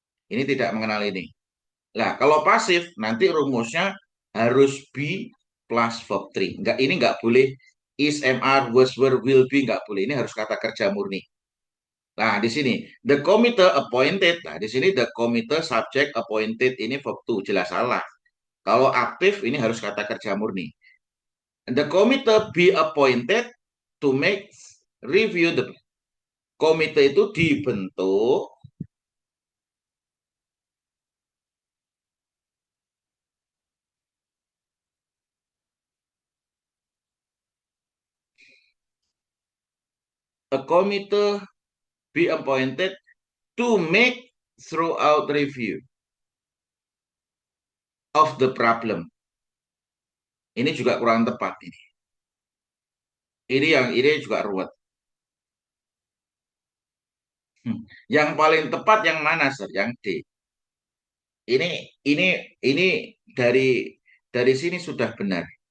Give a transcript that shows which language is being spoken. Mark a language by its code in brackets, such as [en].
[id] Ini tidak mengenal ini. Nah, kalau pasif nanti rumusnya harus be plus verb 3. Ini enggak boleh is, MR, was, were, will be, enggak boleh. Ini harus kata kerja murni. Nah, di sini [en] the committee appointed. [id] Nah, di sini the committee subject appointed ini verb 2, jelas salah. Kalau aktif ini harus kata kerja murni. [en] The committee be appointed to make review the [id] komite itu dibentuk [en] a committee be appointed to make throughout review of the problem. [id] Ini juga kurang tepat ini. Ini juga ruwet. Yang paling tepat yang mana, Sir? Yang D. Ini ini ini dari sini sudah benar.